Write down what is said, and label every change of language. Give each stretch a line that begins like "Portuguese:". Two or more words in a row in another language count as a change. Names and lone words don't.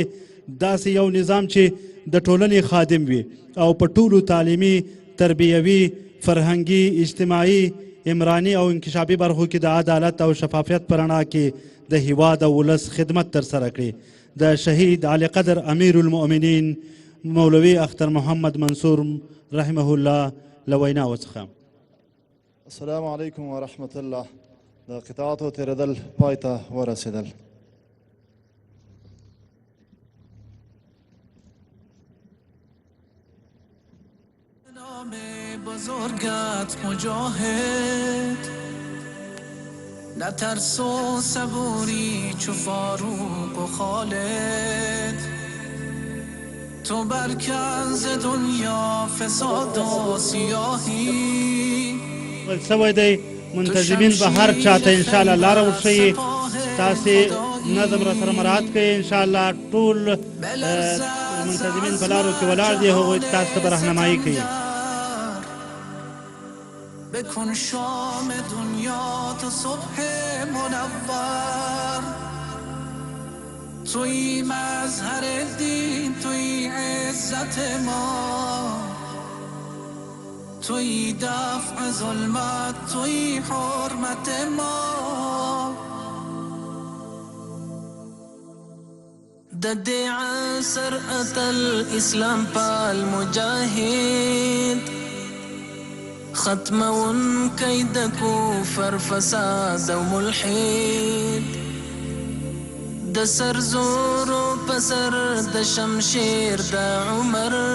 Pashto: داسې یو نظام چې د ټولنې خادم وي او په ټولو تعلیمي، تربیوي، فرهنګي، اجتماعي، عمراني او انکشافي برخو کې د عدالت او شفافیت په رڼا کې د هیواد او ولس خدمت ترسره کړي. د شهید علی قدر امیر المؤمنین مولوي اختر محمد منصور
Arabic: رحمه الله
Pashto: له ویناو څخه.
Arabic: السلام علیکم ورحمة الله.
Pashto: د قطاعاتو تیریدل پای ته ورسېدل.
Persian: نام بزرگت مجاهد، نترس و صبوری چو فاروق و خالد، تو برکن ز دنیا فساد و سیاهی.
Pashto: سوی دی منتظمین به هر چاته انشاءالله لاره ورښیي. تاسې نظم را سره مراعات کوئ. انشاءالله ټول منتظمین په لارو کې ولاړ دي، هغوی تاسو ته به رهنمایي کوي.
Persian: بکن شام دنیا تو صبح منور، توی مظهر دین، توی عزت ما، توی دفع ظلمت، توی حرمت ما.
Pashto: د دې عصر اتل اسلام پال مجاهد، ختمون کید کفر فساد و ملحد، د سر زور و پسر د شمشیر د عمر،